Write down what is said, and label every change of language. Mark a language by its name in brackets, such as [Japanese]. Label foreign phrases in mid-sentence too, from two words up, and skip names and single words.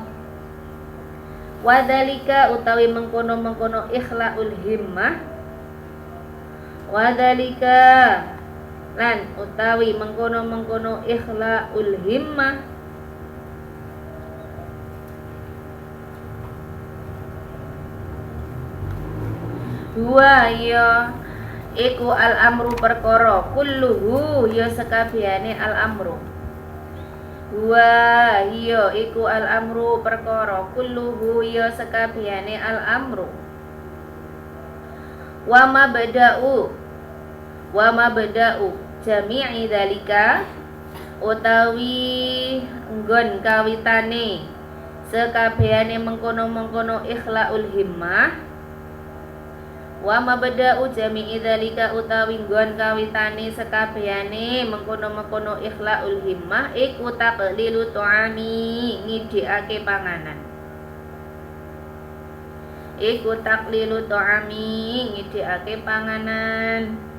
[Javanese] Wadhalika utawi mengkono [Arabic] إخلاء الهمة, [Javanese] wadhalika lan utawi mengkono [Arabic] إخلاء الهمة [Javanese] huwa ya iku al amru perkara kulluhu ya sekabehane al amru, huwa ya iku al amru perkara kulluhu ya sekabehane al amru, [Arabic] ومبدأ جميع ذلك [Javanese] utawi nggon kawitane sekabehane mengkono [Arabic] إخلاء الهمة, ومبدأ جميع ذلك [Javanese] utawi nggon kawitane sekabehane mengkono [Arabic] إخلاء الهمة [Javanese] iku [Arabic] تقليل الطعام [Javanese] ngidhekake panganan, iku [Arabic] تقليل الطعام [Javanese] ngidhekake panganan.